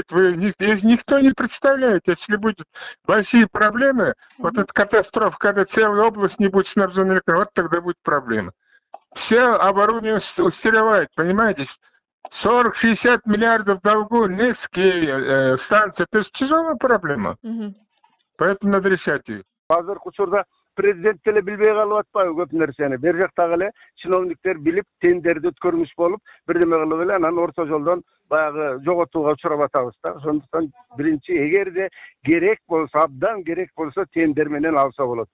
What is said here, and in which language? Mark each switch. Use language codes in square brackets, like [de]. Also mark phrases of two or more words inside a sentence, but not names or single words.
[ru] Никто не представляет, если будут большие проблемы, вот эта катастрофа, когда целая область не будет снабжена электроэнергией, вот тогда будет проблема. Все оборудование устаревает, понимаете? 40-60 миллиардов долгу, низкие станции. Это же тяжелая проблема. Поэтому надо решать ее. [ky] Азыркы учурда президент деле билбей калып атпайбы көп нерсени. Бер жактагы эле чиновниктер билип, тендерди өткөрмүш болуп, бирдеме кылып эле анан орто жолдон баягы жоготууга учурап атабыз да. Ошондуктан биринчи, эгерде керек болсо, абдан керек болсо тендер менен алса болот.